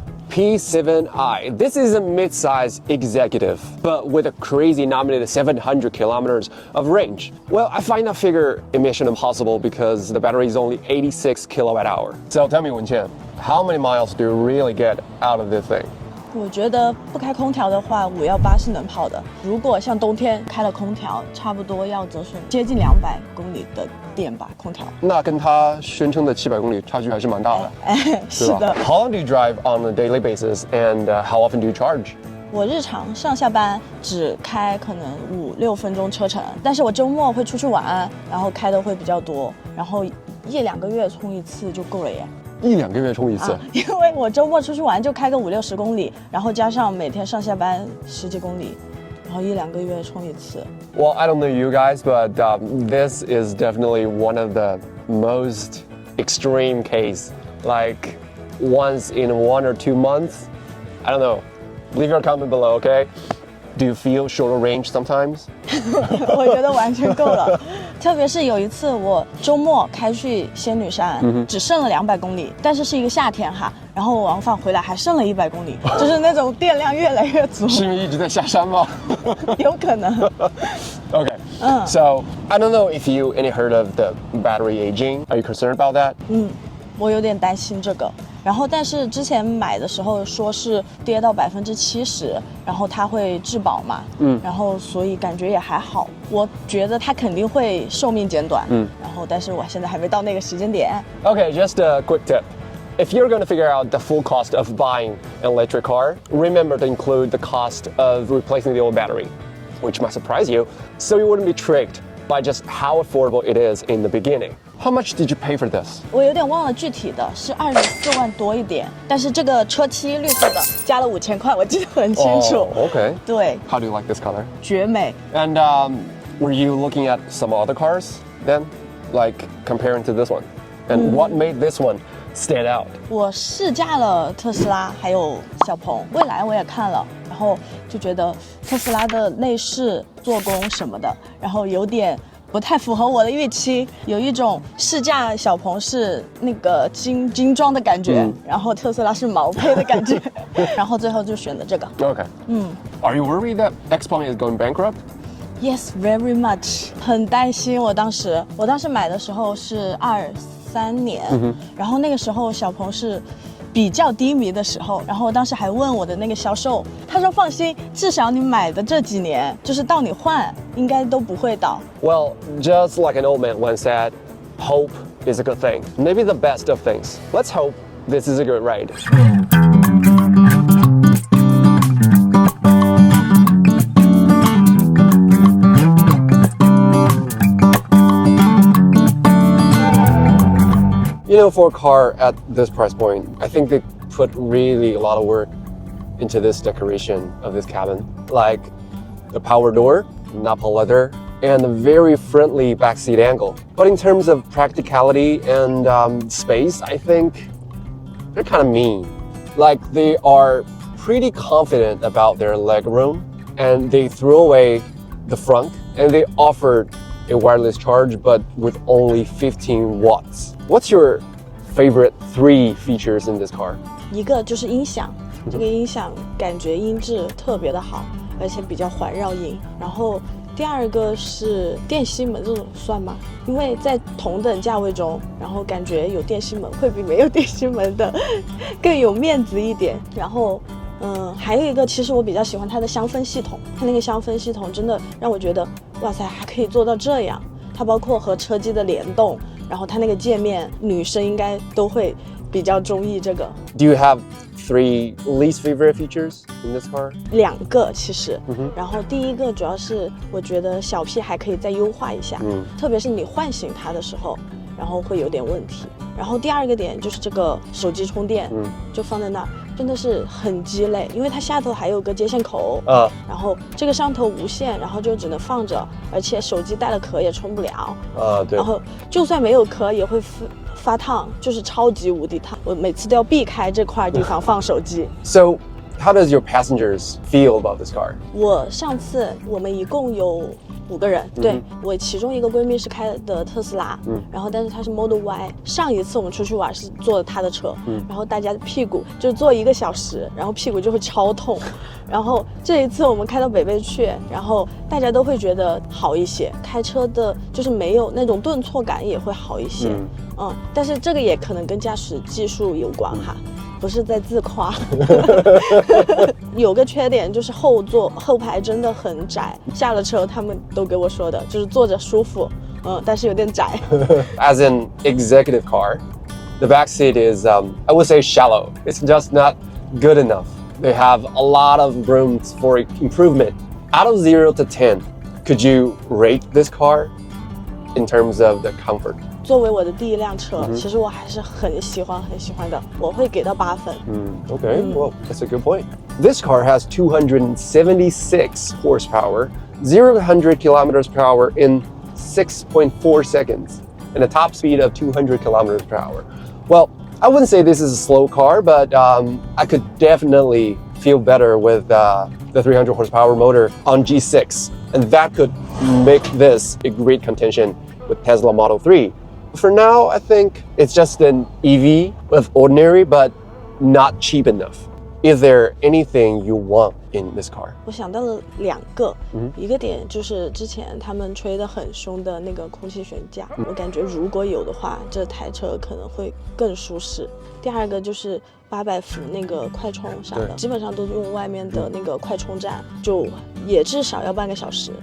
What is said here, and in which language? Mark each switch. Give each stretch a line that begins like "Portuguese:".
English: P7i. This is a mid-size executive, but with a crazy nominated 700 kilometers of range. Well, I find that figure mission impossible because the battery is only 86 kilowatt hour. So tell me, Wenqian, how many miles do you really get out of this thing?
Chinese: 我觉得不开空调的话，518是能跑的。如果像冬天开了空调，差不多要折损接近200公里的电吧，空调。那跟它宣称的700公里差距还是蛮大的。是的。
English: How long do you drive on a daily basis, and how often do you charge?
Chinese: 我日常上下班只开可能5-6分钟车程，但是我周末会出去玩，然后开的会比较多，然后1-2个月充一次就够了耶。 1-2个月充一次，因为我周末出去玩就开个50-60公里，然后加上每天上下班10几公里，然后1-2个月充一次。
English: Well, I don't know you guys, but this is definitely one of the most extreme case. Like once in 1 or 2 months, I don't know. Leave your comment below, okay? Do you feel shorter range sometimes?
Chinese: 我觉得完全够了，特别是有一次我周末开去仙女山，只剩了200公里，但是是一个夏天哈，然后我往返回来还剩了100公里，就是那种电量越来越足。是因为一直在下山吗？有可能。
English: Okay. So I don't know if you any heard of the battery aging. Are you concerned about that?
Chinese: 我有点担心这个。然后，但是之前买的时候说是跌到70%，然后它会质保嘛，然后所以感觉也还好。我觉得它肯定会寿命减短，然后但是我现在还没到那个时间点。
English: Okay, just a quick tip. If you're going to figure out the full cost of buying an electric car, remember to include the cost of replacing the old battery, which might surprise you, so you wouldn't be tricked by just how affordable it is in the beginning. How much did you pay for this?
Chinese: 我有点忘了具体的，是24万多一点，但是这个车漆绿色的加了5000块，我记得很清楚。
English: Okay.
Chinese: 对。
English: How do you like this color?
Chinese: 绝美。
English: And were you looking at some other cars then, like comparing to this one? And what made this one stand out? 我试驾了特斯拉，还有小鹏，蔚来我也看了，然后就觉得特斯拉的内饰、做工什么的，然后有点不太符合我的预期，有一种试驾小鹏是那个精装的感觉，然后特斯拉是毛坯的感觉，然后最后就选的这个。 Okay. Are you worried that Xpeng is going bankrupt? Yes, very much.
Chinese: 很担心，我当时买的时候是23年，然后那个时候小鹏是比较低迷的时候，然后我当时还问我的那个销售，他说放心，至少你买的这几年，就是到你换，应该都不会倒。
English: Well, just like an old man once said, hope is a good thing. Maybe the best of things. Let's hope this is a good ride. You know, for a car at this price point, I think they put really a lot of work into this decoration of this cabin. Like the power door, Napa leather, and a very friendly backseat angle. But in terms of practicality and space, I think they're kind of mean. Like they are pretty confident about their leg room, and they threw away the front, and they offered a wireless charge, but with only 15 watts. What's your favorite 3 features in this car?
Chinese: 一个就是音响，这个音响感觉音质特别的好，而且比较环绕音。然后第二个是电吸门，这种算吗？因为在同等价位中，然后感觉有电吸门会比没有电吸门的更有面子一点。然后还有一个，其实我比较喜欢它的香氛系统，它那个香氛系统真的让我觉得，哇塞，还可以做到这样。它包括和车机的联动，然后它那个界面，女生应该都会比较中意这个。
English: Do you have 3 least favorite features in this car?
Chinese: 2个其实，然后第一个主要是我觉得小 P 还可以再优化一下，特别是你唤醒它的时候，然后会有点问题。然后第二个点就是这个手机充电，就放在那儿，真的是很鸡肋，因为它下头还有个接线口，然后这个上头无线，然后就只能放着，而且手机带了壳也充不了，对，然后就算没有壳也会发烫，就是超级无敌烫，我每次都要避开这块地方放手机。
English: So, how does your passengers feel about this car?
Chinese: 上次我们一共有5个人，对，我其中一个闺蜜是开的特斯拉，然后但是她是 Model Y。上一次我们出去玩是坐的她的车，然后大家的屁股就坐1个小时，然后屁股就会超痛。然后这一次我们开到北碚去，然后大家都会觉得好一些，开车的就是没有那种顿挫感也会好一些，但是这个也可能跟驾驶技术有关哈。不是在自夸。有个缺点就是后排真的很窄，下了车他们都给我说的，就是坐着舒服，但是有点窄。
English: As an executive car, the back seat is, I would say, shallow. It's just not good enough. They have a lot of room for improvement. Out of 0 to 10, could you rate this car in terms of the comfort?
Chinese: 作为我的第一辆车，其实我还是很喜欢的，我会给到8分。
English: Okay, well, that's a good point. This car has 276 horsepower, 0 to 100 kilometers per hour in 6.4 seconds, and a top speed of 200 kilometers per hour. Well, I wouldn't say this is a slow car, but I could definitely feel better with the 300 horsepower motor on G6, and that could make this a great contention with Tesla Model 3. For now, I think it's just an EV with ordinary but not cheap enough. Is there anything you want in this car?
Chinese: 我想到了2个，一个点就是之前他们吹得很凶的那个空气悬架，我感觉如果有的话，这台车可能会更舒适。第二个就是800伏那个快充啥的，基本上都是用外面的那个快充站，就也至少要半个小时。